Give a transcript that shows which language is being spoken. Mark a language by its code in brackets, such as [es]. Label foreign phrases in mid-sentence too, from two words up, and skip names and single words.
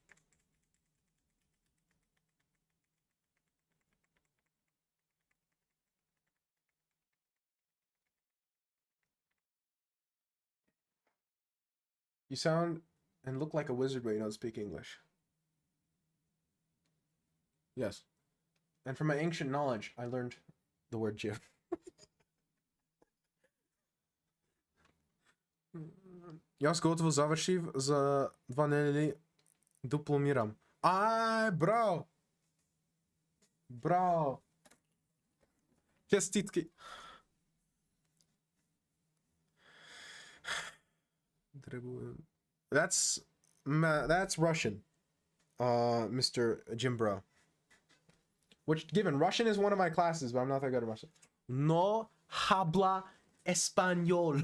[en] You sound and look like a wizard, but you don't speak English. Yes. And from my ancient knowledge, I learned the word Jim. [mk] Јас готово завршив за 2 недели дипломирам. Ај, браво! Браво! Честитки! [en] That's Russian, Mr. Jimbro. Which, given Russian is one of my classes, but I'm not that good at Russian. [es] No habla español.